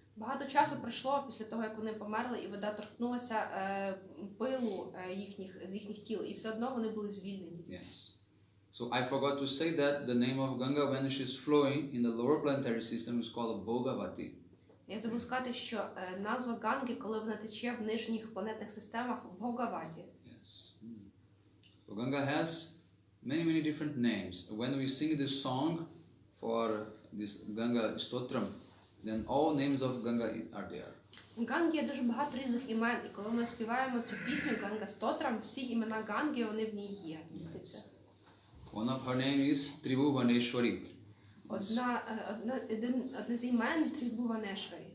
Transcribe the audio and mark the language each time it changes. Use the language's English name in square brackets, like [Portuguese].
[Ukrainian] Багато часу пройшло після того, як вони померли, і вода торкнулася пилу з їхніх тіл, і все одно вони були звільнені. [English] Yes. So I forgot to say that the name of Ganga when she is flowing in the lower planetary system is called Bhogavati. [Ukrainian] Я забув сказати, що назва Ганги, коли вона тече в нижніх планетних системах, Бхогаваті. [English] Yes. So Ganga has many different names. When we sing this song for this Ganga Stotram, then all names of Ganga are there. [Ukrainian] У Ганги є дуже багато різних імен, і коли ми співаємо цю пісню Ганга Стотрам, всі імена Ганги, вони в ній є, містяться. [English] One of her name is Tribhuvaneshwari. [Ukrainian] Одне з імен Трибхуванешварі.